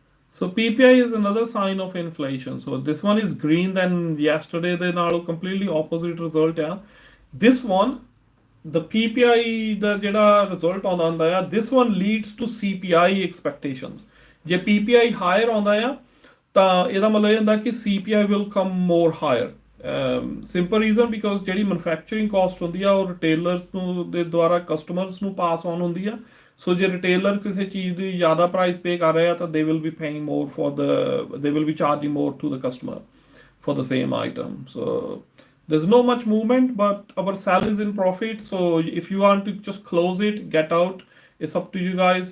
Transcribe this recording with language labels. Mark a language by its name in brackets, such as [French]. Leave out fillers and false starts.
[English] So PPI is another sign of inflation. So this one is green, then yesterday they now completely opposite result. Yeah, this one, the PPI the [Punjabi] ਜਿਹੜਾ [English] result [Punjabi] ਆਉਂਦਾ ਆ, [English] this one leads to CPI expectations. [Punjabi] ਜੇ PPI higher ਆਉਂਦਾ ਆ ਤਾਂ ਇਹਦਾ ਮਤਲਬ ਇਹ ਹੁੰਦਾ ਕਿ [English] CPI will come more higher. Simple reason because [Punjabi] ਜਿਹੜੀ manufacturing cost ਹੁੰਦੀ ਆ ਉਹ retailers ਨੂੰ ਦੇ ਦੁਆਰਾ customers ਨੂੰ pass on ਹੁੰਦੀ ਆ. ਸੋ ਜੇ ਰਿਟੇਲਰ ਕਿਸੇ ਚੀਜ਼ ਦੀ ਜ਼ਿਆਦਾ ਪ੍ਰਾਈਸ ਪੇ ਕਰ ਰਿਹਾ ਤਾਂ [English] they will be paying more for the they will be charging more to the customer for the same item. So there's no much movement, but our sell is in profit. So if you want to just close it, get out. It's up to you guys.